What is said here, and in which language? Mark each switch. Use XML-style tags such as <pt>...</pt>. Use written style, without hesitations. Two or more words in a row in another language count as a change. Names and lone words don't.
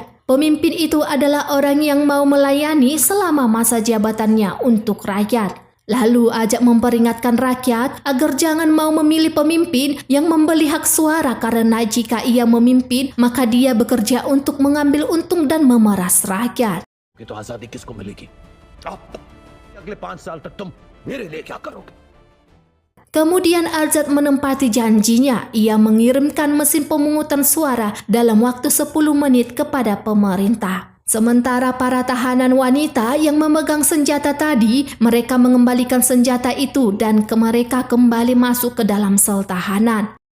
<id>Pemimpin itu adalah orang yang mau melayani selama masa jabatannya untuk rakyat. Lalu Azad memperingatkan rakyat agar jangan mau memilih pemimpin yang membeli hak suara karena jika ia memimpin maka dia bekerja untuk mengambil untung dan memeras rakyat.</id> <hi>कि तो आजादी किसको मिलेगी? आप अगले 5 साल तक तुम मेरे लिए क्या करोगे?</hi> <id>Kemudian Azad menempati janjinya, ia mengirimkan mesin pemungutan suara dalam waktu 10 menit kepada pemerintah. Sementara para tahanan wanita yang memegang senjata tadi, mereka mengembalikan senjata itu dan mereka kembali masuk ke dalam sel tahanan.</id>